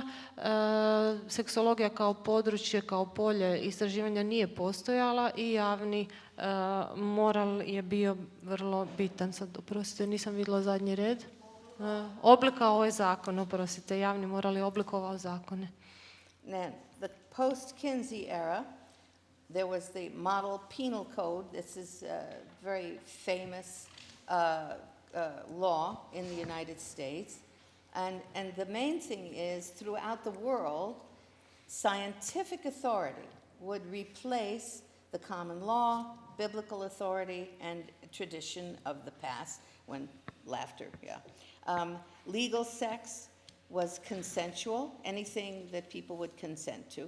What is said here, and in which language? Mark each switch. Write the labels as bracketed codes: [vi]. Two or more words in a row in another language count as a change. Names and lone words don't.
[hr] Seksologija kao područje, kao polje istraživanja nije postojala i javni moral je bio vrlo bitan. Sad, oprostite, nisam vidjela zadnji red. Oblikovao je zakon, oprostite, javni moral je oblikovao zakone. [en] The post-Kinsey era, there was the model penal code. This is a very famous law in the United States. And the main thing is, throughout the world, scientific authority would replace the common law, biblical authority, and tradition of the past, when laughter, legal sex was consensual, anything that people would consent to.